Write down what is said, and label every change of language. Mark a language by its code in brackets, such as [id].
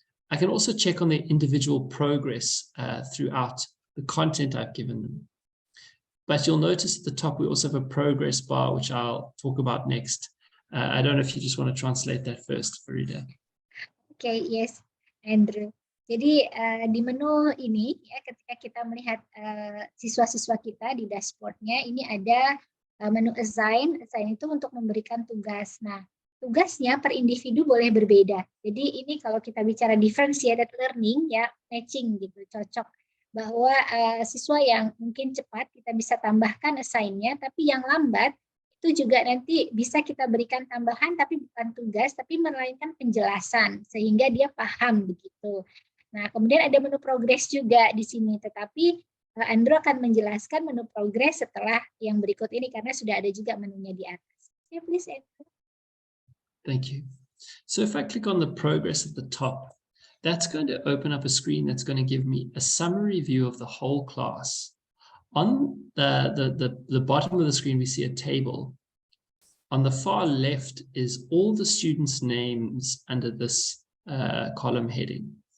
[en] I can also check on their individual progress throughout the content I've given them. But you'll notice at the top, we also have a progress bar, which I'll talk about next. I don't know if you just want to translate that first, Farida. Okay, yes, Andrew. [id] Jadi di menu ini, ya, ketika kita melihat siswa-siswa kita di dashboardnya, ini ada menu assign. Assign itu untuk memberikan tugas. Nah, tugasnya per individu boleh berbeda. Jadi ini kalau kita bicara differentiated learning, ya matching gitu, cocok. Bahwa siswa yang mungkin cepat kita bisa tambahkan assign-nya, tapi yang lambat itu juga nanti bisa kita berikan tambahan, tapi bukan tugas, tapi melainkan penjelasan, sehingga dia paham begitu. Nah, kemudian ada menu progress juga di sini, tetapi Andrew akan menjelaskan menu progress setelah yang berikut ini, karena sudah ada juga menunya di atas. [en] Okay, please, Andrew. Thank you. So if I click on the progress at the top, that's going to open up a screen that's going to give me a summary view of the whole class. On the bottom of the screen, we see a table. On the far left is all the students' names under this column heading.